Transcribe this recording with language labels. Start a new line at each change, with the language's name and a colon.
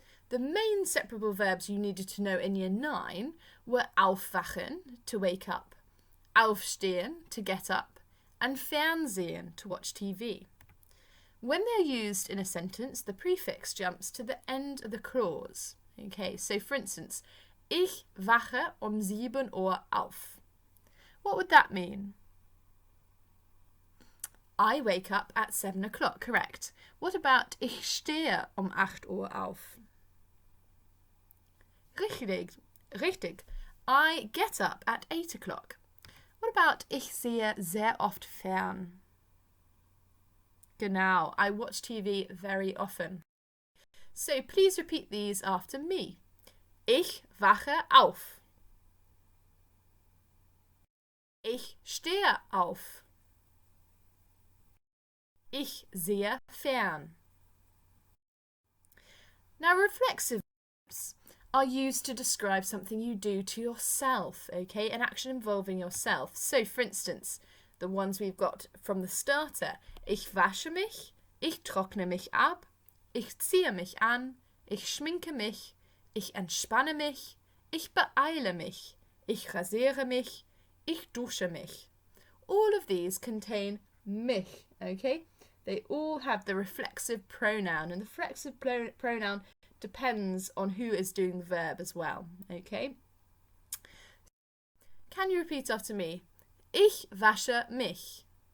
English: The main separable verbs you needed to know in Year 9 were aufwachen, to wake up, aufstehen, to get up, and Fernsehen, to watch TV. When they're used in a sentence, the prefix jumps to the end of the clause. Okay, so for instance,
German: ich wache 7 Uhr auf.
English: What would that mean? I wake up at 7 o'clock, correct. What about
German: ich stehe 8 Uhr auf? Richtig.
English: I get up at 8 o'clock. What about
German: ich sehe sehr oft fern? Genau,
English: I watch TV very often. So please repeat these after me.
German: Ich wache auf. Ich stehe auf. Ich sehe fern.
English: Now, reflexive verbs are used to describe something you do to yourself, okay? An action involving yourself. So, for instance, the ones we've got from the starter.
German: Ich wasche mich, ich trockne mich ab, ich ziehe mich an, ich schminke mich, ich entspanne mich, ich beeile mich, ich rasiere mich, ich dusche mich.
English: All of these contain mich, okay? They all have the reflexive pronoun, and the reflexive pronoun depends on who is doing the verb as well, okay? Can you repeat after me?
German: Ich wasche mich.